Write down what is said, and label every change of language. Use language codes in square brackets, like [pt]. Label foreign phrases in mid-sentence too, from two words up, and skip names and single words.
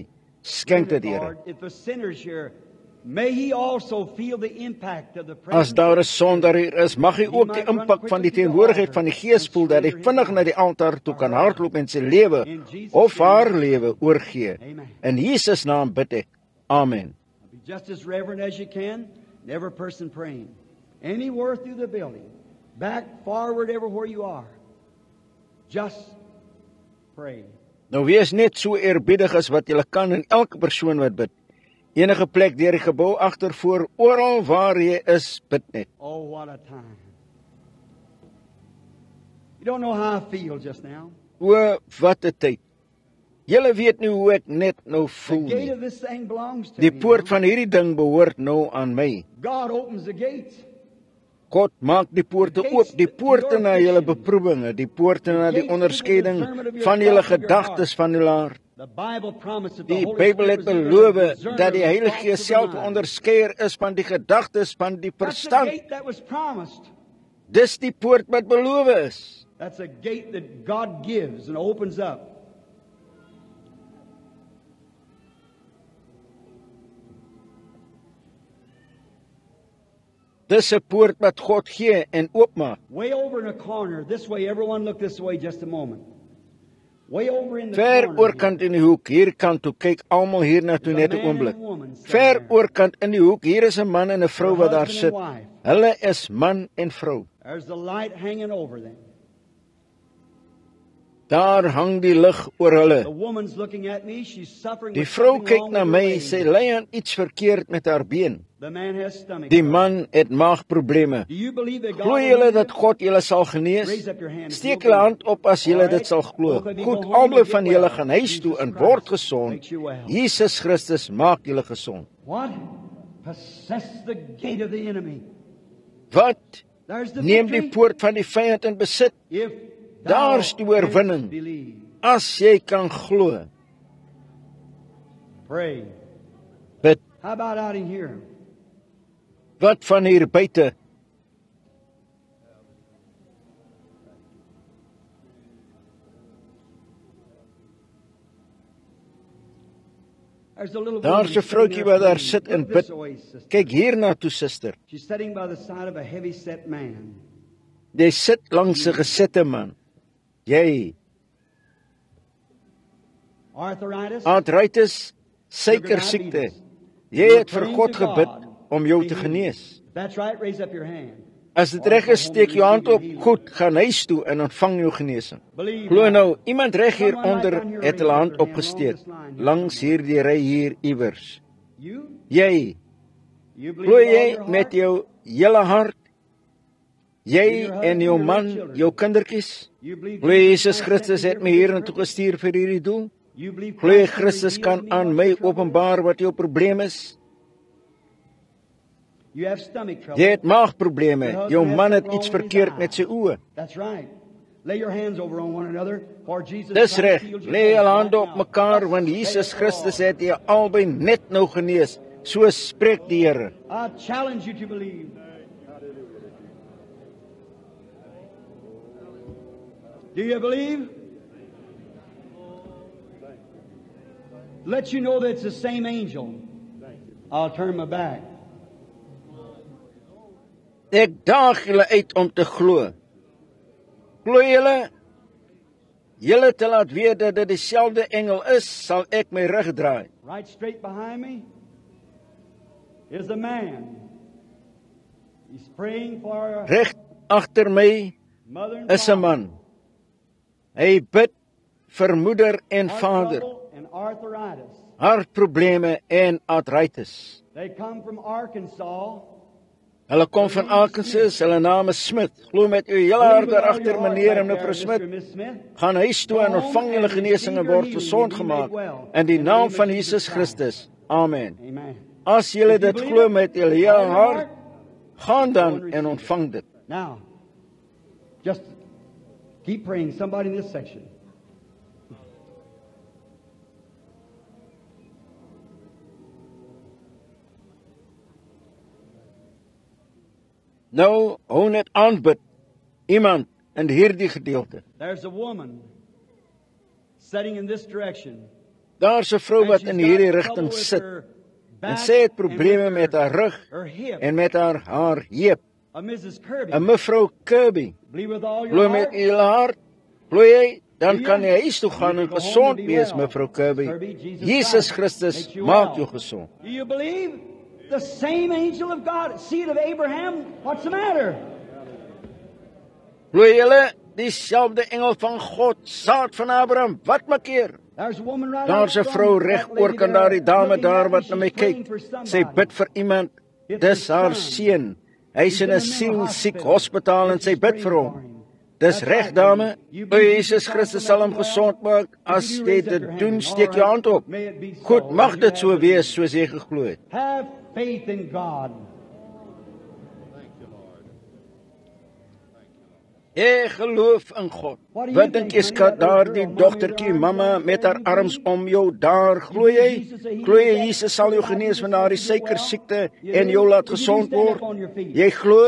[af] Skenk dit, Here. As daar 'n sondaar hier is, mag hy ook die impak van die teenwoordigheid van die Gees voel, dat hy vinnig na die altaar toe kan hardloop en sy lewe of haar lewe oorgee. In Jesus naam bid ek. Amen. [en] Just as reverent as you can, every person praying. Anywhere through the building, back, forward, everywhere you are. Just pray. [af] Nou wees net so eerbiedig as wat jy kan in elke persoon wat bid. Enige plek deur die gebou, agter, voor, oral waar jy is, bid net. [en] Oh, what a time. You don't know how I feel just now. [af] O, wat 'n tyd. Julle weet nie hoe ek net nou voel [en] The gate [af] nie. [en] of this thing belongs to [af] Die [en] me. [af] poort van hierdie ding behoort nou aan my. [en] God opens the gates. [af] God maak die poorte oop, die poorte na julle beproewinge, die poorte na die onderskeiding van julle gedagtes van julle hart. [en] The Bible promised that the [af] Die [en] Holy [af] Bybel [en] Spirit [af] het [en] was the [af] beloof [en] discerner [af] dat die [en] of the [af] Heilige [en] thoughts [af] Gees [en] of the [af] self [en] mind. [af] onderskeier is van die gedagtes van die [en] That's the [af] verstand. [en] gate that was promised. [af] Dis die poort wat beloof is. [en] That's a gate that God gives and opens up. [af] Dis 'n poort wat God gee en oopmaak. [en] Way over in a corner, this way, everyone look this way just a moment. Way over in the [af] Ver [en] corner. [af] oorkant in die hoek, hierkant toe kyk almal hier na toe net 'n oomblik. Ver oorkant in die hoek, hier is 'n man en 'n vrou wat daar sit. Hulle is man en vrou. [en] There's the light hanging over them. [af] Daar hang die lig oor hulle. [en] The woman's looking at me, she's suffering [af] Die [en] with [af] vrou [en] something [af] kyk [en] wrong [af] na [en] with [af] my, [en] her leg. [af] sy ly aan iets verkeerd met haar been. [en] The man has stomach [af] Die [en] trouble. [af] man het maagprobleme. [en] Do you believe that God [af] Glo [en] will [af] julle [en] heal [af] dat [en] you? [af] God julle sal genees? [en] Raise up your hand if [af] Steek [en] you [af] julle [en] believe. [af] hand op as julle [en] Alright. [af] dit sal glo. [en] Both of you [af] Goed, [en] go home [af] albei [en] and get [af] van [en] well. [af] julle gaan huis toe [en] Jesus [af] en [en] Christ [af] word gesond. [en] makes you well. [af] Jesus Christus maak julle gesond. [en] What? Possess the gate of the enemy. [af] Wat? [en] There's the [af] Neem die [en] victory. [af] poort van die vyand in besit. [en] If [af] Daar's [en] thou [af] die oorwinning. [en] canst believe. [af] As jy kan glo. [en] Pray. [af] Bid. [en] How about out in here? [af] Wat van hier buite? [en] There's a little [af] Daar's 'n [en] woman [af] vroutjie [en] sitting [af] wat [en] there [af] daar sit en [en] Look [af] bid. [en] this way, sister. [af] Kyk hier na toe, suster. [en] She's sitting by the side of a heavy-set man. [af] Jy sit langs 'n gesette man. Jy, [en] Arthritis. [af] arthritis, suikersiekte. Jy het vir God gebid om jou te genees. [en] If that's right, raise up your hand. [af] As dit reg is, steek jou hand op. Goed, gaan huis toe en ontvang jou genesing. [en] Believe [af] Glo [en] now. [af] nou, iemand reg hier onder het hulle hand opgesteek. Langs hierdie ry hier iewers. [en] You? [af] Jy, [en] You believe [af] glo [en] with all [af] jy [en] your [af] met [en] heart? [af] jou hele hart? Jy en jou man, jou kindertjies? [en] You believe [af] Glo Jesus [en] Christ [af] Christus [en] sent [af] het [en] me [af] my [en] here [af] hier [en] for [af] en [en] this [af] toe gestuur vir hierdie doel? [en] purpose? You believe [af] Glo jy [en] Christ [af] Christus [en] can [af] kan [en] reveal [af] aan [en] me [af] my [en] what's your trouble? [af] openbaar wat jou probleem is? [en] You have stomach trouble. [af] Jy het maagprobleme. Jou man het iets verkeerd met sy oë. [en] That's right. Lay your hands over on one another, for Jesus [af] Dis [en] Christ [af] reg. [en] healed you [af] Lê julle [en] both [af] hande [en] right [af] op [en] now. [af] mekaar want Jesus Christus het julle albei net nou genees. So spreek die Here. [en] I challenge you to believe. Do you believe? Let you know that it's the same angel. I'll turn my back. [af] Ek daag julle uit om te glo. Glo julle? Julle te laat weet dat dit dieselfde engel is, sal ek my rug draai. [en] Right straight behind me is a man. He's praying for a [af] Reg agter my [en] mother and [af] is 'n [en] father. [af] man. Hy bid vir moeder en [en] Heart [af] vader, [en] trouble and arthritis. [af] hartprobleme en arthritis. [en] They come from Arkansas. [af] Hulle kom van Arkansas, hulle naam is Smith. Glo met u hele hart daaragter, meneer en mevrou Smith. Gaan huis toe en ontvang julle genesing en word gesond gemaak in die naam van Jesus Christus. Amen. Amen. As julle dit glo met julle hele hart, gaan dan en ontvang dit. [en] Now, just keep praying. Somebody in this section. [af] Nou, hou net aanbid iemand in hierdie gedeelte. [en] There's a woman sitting in this direction. [af] Daar's 'n vrou [en] And [af] wat [en] she's [af] in [en] got [af] hierdie [en] trouble [af] rigting [en] with [af] sit [en] her [af] en [en] back [af] sy het [en] and [af] probleme [en] with [af] met haar rug [en] her hip. [af] en met haar heup. [en] Mrs. Kirby. [af] 'n Mevrou Kirby, [en] Believe with all your [af] glo met [en] heart. [af] u hele hart. Glo jy, dan kan jy huis toe gaan en gesond wees, mevrou Kirby. Jesus Christus maak jou gesond. [en] Do you believe? The same angel of God, seed of Abraham. What's the matter? [af] Glo julle, dieselfde engel van God, saad van Abraham, wat maak keer? [en] There's a woman right [af] Daar's 'n [en] out [af] vrou [en] front. [af] reg [en] That lady [af] oor kan [en] there [af] daardie dame [en] looking [af] daar [en] at [af] wat [en] me, [af] na my [en] she's praying [af] kyk. [en] for [af] Sy [en] somebody. [af] bid vir iemand. Dis haar seun. Hy's in 'n sielsiek hospitaal en sy bid vir hom. Dis reg, dame. O Jesus Christus sal hom gesond maak. As jy dit doen, steek jou hand op. Goed, mag dit so wees soos jy geglo het. [en] Have faith in God. [af] Ek geloof in God. Wat dink jy, skat, daardie dogtertjie, mamma met haar arms om jou daar, glo jy? Glo jy Jesus sal jou genees van daardie suikersiekte en jou laat gesond word? Jy glo?